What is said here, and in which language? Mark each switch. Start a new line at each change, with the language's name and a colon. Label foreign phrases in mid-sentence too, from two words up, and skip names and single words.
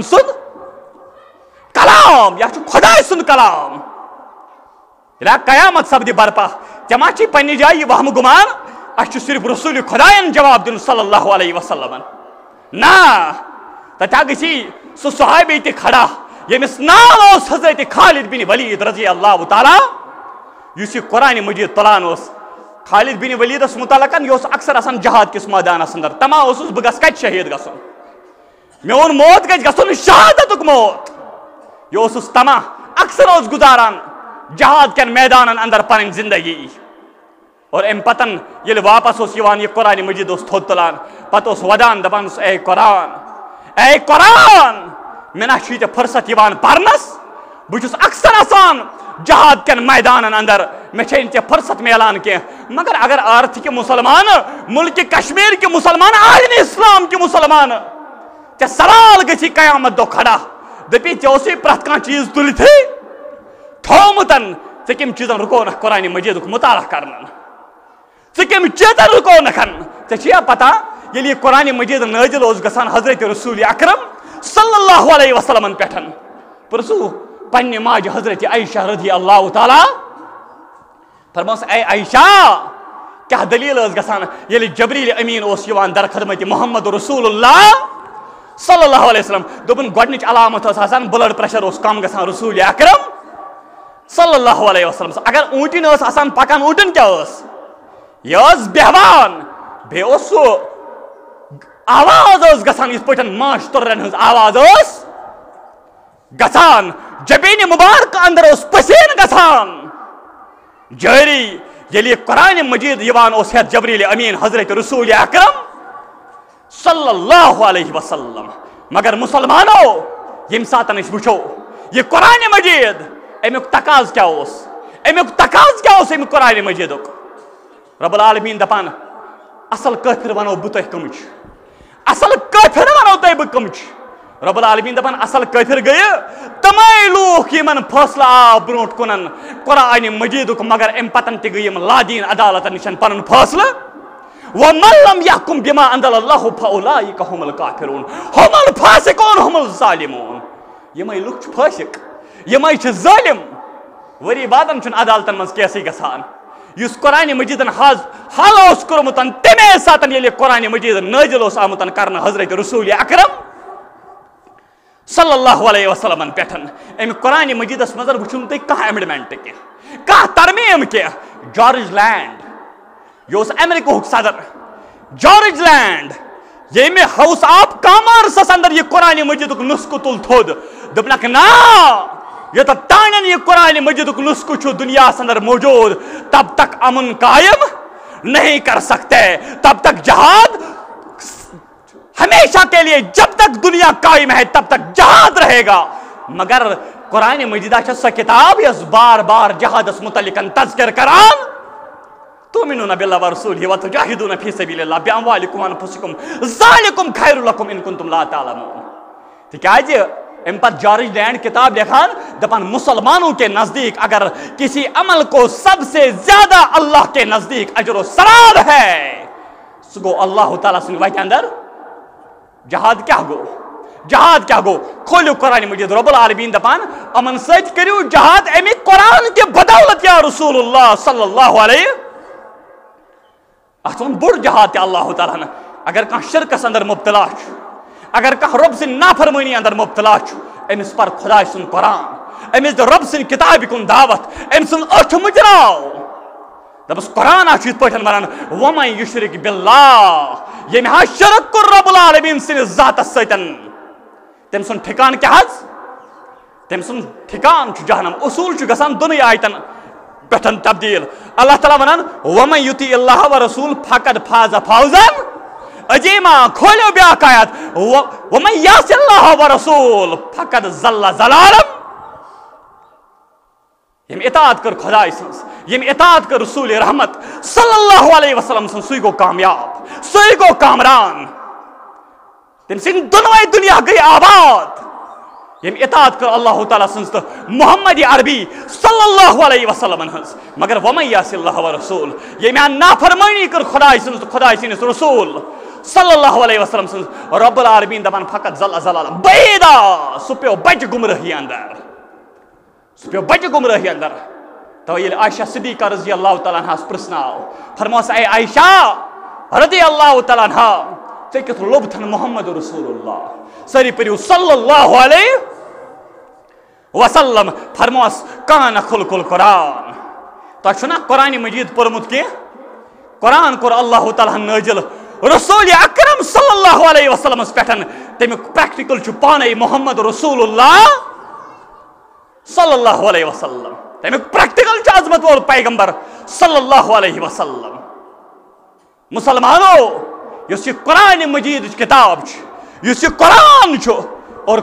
Kashmiri: سُنٛد کلام یا چھُ خۄداے سُنٛد کلام ییٚلہِ قیامت سپدِ برپا ژےٚ ما چھِی پننہِ جایہِ یہِ وہمہٕ گُمان اَسہِ چھُ صرف رسول خۄدایَن جواب دیُن صلی
Arabic: اللہ علیہ وسلم
Kashmiri: نا تتہِ گژھی سُہ صحابی تہِ کھڑا ییٚمِس ناو اوس حضرت خالد بن ولید
Arabic: رضی اللہ تعالیٰ
Kashmiri: یُس یہِ قرآن مجید تُلان اوس خالد بن ولیدس متعلقن یہ اکثر آسان جہاد کس میدانس اندر تما اوسُس بہٕ گژھٕ کتہِ شہید گژھُن میون موت گژھِ گژھُن شہادتُک موت یہ اوسُس تما اکثر اوس گزاران جہاد کٮ۪ن میدانن اندر پنٕنۍ زندگی اور امہِ پتن ییٚلہِ واپس اوس یِوان یہِ قرآن مجید اوس تھوٚد تُلان پتہٕ اوس ودان دپان اوس اے قرآن مےٚ نا چھُے ژےٚ فرصت یِوان پرنس بہٕ چھُس اکثر آسان جہاد کٮ۪ن میدانن اندر مےٚ چھے نہٕ ژےٚ فرصت میلان کینٛہہ مگر اگر آرتھ کہِ مسلمان ملکہِ کشمیٖر کہِ مسلمان عالمِ اسلام کہِ مسلمان ژےٚ سوال گژھی قیامت دۄہ کھڑا دپی ژےٚ اوسُے پرٛٮ۪تھ کانٛہہ چیٖز تُلتھٕے تھومُتن ژےٚ کمہِ چیٖزن رُکونکھ قرآن مجیدُک مطالعہ کرنن ژٕ کمہِ چیٖزن رُکونکھ ژےٚ چھُیا پتہ ییٚلہِ یہِ قرآن مجید نٲزِل اوس گژھان حضرت رسول اکرم
Arabic: صلی اللہ علیہ وسلمن
Kashmiri: پٮ۪ٹھ پرژھو پنہ ماج حضرت عائشہ
Arabic: رضی اللہ تعالی
Kashmiri: فرماس اے عائشہ کیا دلیل گژھان ییٚلہِ جبریل امین اوس یِوان در خدمت محمد رسول اللہ
Arabic: صلی اللہ علیہ وسلم
Kashmiri: دوٚپُن گۄڈنِچ علامت ٲس آسان
English: blood pressure
Kashmiri: اوس کم گژھان رسول اکرم
Arabic: صلی اللہ علیہ وسلم
Kashmiri: اگر اونٹن ٲس آسان پکان اونٹن کیا ٲس یہِ ٲس بیہوان بیٚیہِ اوس سُہ آواز ٲس گژھان یِتھ پٲٹھۍ ماچھ تُررن ہٕنٛز آواز ٲس گژھان جبین مبارک اندر اوس پسین گژھان جاری ییٚلہِ قرآن مجید یِوان اوس ہیٚتھ جبریل امین حضرت رسول اکرم
Arabic: صلی اللہ علیہ وسلم
Kashmiri: مگر مسلمانو ییٚمہِ ساتہٕ أسۍ وٕچھو یہِ قرآن مجید امیُک تقاض کیٛاہ اوس امیُک قرآن مجیدُک
Arabic: رب العالمیٖن
Kashmiri: دپان اصل کٲفِر ونو بہٕ تۄہہِ کٕم چھِ اصل کٲفِر ونو تۄہہِ بہٕ کٕم چھِ
Arabic: رب العالمیٖن
Kashmiri: دپان اصل کٲفِر گٔیہِ تمے لوٗکھ یِمن فٲصلہٕ آو برونٛٹھ کُنن قرآن مجیدُک مگر امہِ پتن تہِ گٔے یِم لادیٖن عدالتن نِش پنُن فٲصلہٕ
Arabic: وَمَن لَمْ يَحْكُمْ بِمَا أَنزَلَ اللَّهُ فَأُولَٰئِكَ هُمُ الْكَافِرُونَ هُمُ الْفَاسِقُونَ هُمُ الظَّالِمُونَ
Kashmiri: یِمے لُکھ چھِ فٲسِق یِمے چھِ ظٲلِم ؤری بعدن چھُنہٕ عدالتن منٛز کیسٕے گژھان یُس قرآن مجیدن حل اوس کوٚرمُت تمے ساتہٕ ییٚلہِ قرآن مجید نٲزِل اوس آمُت کرنہٕ حضرت رسول اکرم
Arabic: صلی اللہ علیہ وسلم
Kashmiri: پٮ۪ٹھ امہِ قرآن مجیدس منٛز وٕچھُو نہٕ تُہۍ کانٛہہ ایمنڈمنٹ کینٛہہ کانٛہہ ترمیٖم کینٛہہ جارج لینڈ یہ اوس امریکہُک صدر جارج لینڈ ییٚمہِ
English: House of Commons
Kashmiri: اندر یہ قرآن مجیدُک نسخہٕ تُل تھوٚد دوٚپنکھ نا یوٚتتھ تانٮ۪ن یہ قرآن مجیدُک نسخہٕ چھُ دُنیاہس اندر موجود
Urdu: تب تک امن قائم نہیں کر سکتے تب تک جہاد ہمیشہ کے لیے جب تک دنیا قائم ہے تب تک جہاد رہے گا
Kashmiri: مگر قرآن مجیدہ چھِ سۄ کتاب یۄس بار بار جہادس متعلق تذکر کران
Arabic: تؤمنون بالله ورسوله وتجاهدون في سبيل الله بأموالكم وأنفسكم ذلكم خير لكم إن كنتم لا تعلمون
Kashmiri: تِکیٛازِ امہِ پتہٕ جارج لینڈ کتاب لیکھان دپان
Urdu: مسلمانوں کے نزدیک اگر کسی عمل کو سب سے زیادہ اللہ کے نزدیک اجر و ثواب ہے
Kashmiri: سُہ گوٚو اللہ تعالیٰ سٕنٛدِ وتہِ اندر جہاد کیٛاہ گوٚو کھولیو قرآن مجید
Arabic: رب العالمیٖن
Kashmiri: دپان یِمن سۭتۍ کٔرِو جہاد امہِ قرآن کہِ بدولت یا رسول اللہ
Arabic: صلی اللہ علیہ
Kashmiri: اتھ ووٚن بوٚڑ جہاد تہِ اللہ تعالیٰ ہن اگر کانٛہہ شرکس اندر مبتلا چھُ اگر کانٛہہ رۄب سٕنٛدِ نافرمٲنی اندر مبتلا چھُ أمِس پر خۄداے سُنٛد قرآن أمِس دِ رۄب سٕنٛدِ کِتابہِ کُن دعوت أمۍ سٕنٛز أچھ مٕجراو دپس قرآن چھُ یِتھ پٲٹھۍ ونان
Arabic: وَمَن یُشرِک بِاللہ
Kashmiri: ییٚمہِ حظ شرک کوٚر
Arabic: رۄب العالمیٖن
Kashmiri: سٕنٛدِس ذاتس سۭتۍ تٔمۍ سُنٛد ٹھِکانہٕ کیٛاہ حظ تٔمۍ سُنٛد ٹھِکانہٕ چھُ جہنم اصوٗل چھُ گژھان دۄنٕے آیتن پٮ۪ٹھ تبدیل اللہ تعالیٰ ونان
Arabic: وَمَن یُطیع اللہ وَرَسوٗل فقد فاز فوزًا عظیٖما
Kashmiri: کھولیو بیٛاکھ آیت
Arabic: وَمَن یعصِ اللہ وَرَسوٗل فقد ضل ضلالًا
Kashmiri: ییٚمۍ اطاعت کٔر خۄداے سٕنٛز ییٚمۍ اطاعت کٔر رسول رحمت
Arabic: صلی اللہ علیہ وسلم
Kashmiri: سٕنٛز سُے گوٚو کامیاب سُے گوٚو کامران تٔمۍ سٕنٛدۍ دۄنوَے دُنیا گٔے آباد ییٚمۍ اطاعت کٔر اللہ تعالیٰ سٕنٛز تہٕ محمد عربی
Arabic: صلی اللہ علیہ وسلم
Kashmiri: ہٕنٛز مگر
Arabic: وَمَن یعصِ اللہ وَرَسوٗل
Kashmiri: ییٚمۍ ہا نافرمٲنی کٔر خۄداے سٕنٛز تہٕ خۄداے سٕنٛدِس رسوٗل
Arabic: صلی اللہ علیہ وسلم
Kashmiri: سٕنٛز
Arabic: رب العالمیٖن
Kashmiri: دپان
Arabic: فقط ضل ضلالًا بعیٖدا
Kashmiri: سُہ پیوٚو بچہِ گُمرٲہی اندر توے ییٚلہِ عائشہ صدیقہ
Arabic: رضی اللہ تعالیٰ عنہاس
Kashmiri: پرٛژھناو فرموس اے عائشہ
Arabic: رضی اللہ تعالیٰ عنہا
Kashmiri: ژےٚ کیُتھ لوٚبتھن محمد رسول اللہ سٲری پٔرِو
Arabic: صلی اللہ علیہ
Kashmiri: وسلم فرموس
Arabic: کانہ خلق القرآن
Kashmiri: تۄہہِ چھُو نا قرآن مجید پوٚرمُت کینٛہہ قرآن کوٚر اللہ تعالیٰ ہن نٲزِل رسول اکرم
Arabic: صلی اللہ علیہ وسلمس
Kashmiri: پٮ۪ٹھ تمیُک پریکٹِکل چھُ پانے محمد رسول اللہ
Arabic: صلی اللہ علیہ وسلم
Kashmiri: تمیُک پریکٹِکل چھُ عظمت وول پیغمبر
Arabic: صلی اللہ علیہ وسلم
Kashmiri: مسلمانو یُس یہِ قرآن مجیدٕچ کِتاب چھِ یُس یہِ قرآن چھُ اور